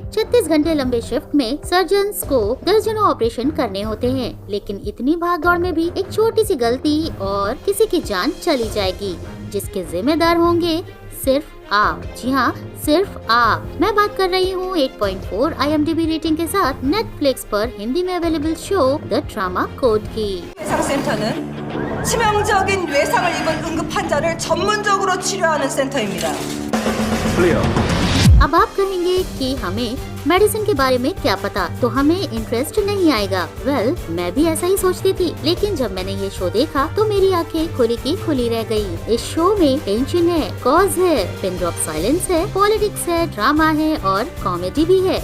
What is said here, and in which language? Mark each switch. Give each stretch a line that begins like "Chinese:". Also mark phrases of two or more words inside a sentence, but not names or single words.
Hindi: 36 घंटे लंबे शिफ्ट में सर्जन्स को दर्जनों ऑपरेशन करने होते हैं, लेकिन इतनी भागदौड़ में भी एक छोटी सी गलती और किसी की जान चली जाएगी जिसके जिम्मेदार होंगे सिर्फ आप। जी हाँ, सिर्फ आप। मैं बात कर रही हूँ 8.4 IMDb रेटिंग के साथ नेटफ्लिक्स पर हिंदी में अवेलेबल शो द ट्रॉमा कोड की।
Korean: 외상센터는 치명적인 외상을 입은 응급 환자를 전문적으로 치료하는 센터입니다. 클리어.
Hindi: अब आप कहेंगे कि हमें मेडिसिन के बारे में क्या पता, तो हमें इंटरेस्ट नहीं आएगा। वेल, मैं भी ऐसा ही सोचती थी, लेकिन जब मैंने ये शो देखा तो मेरी आंखें खुली की खुली रह गई। इस शो में टेंशन है, कॉज है,
English: pin drop silence
Hindi: है, पॉलिटिक्स है, ड्रामा है और कॉमेडी भी है।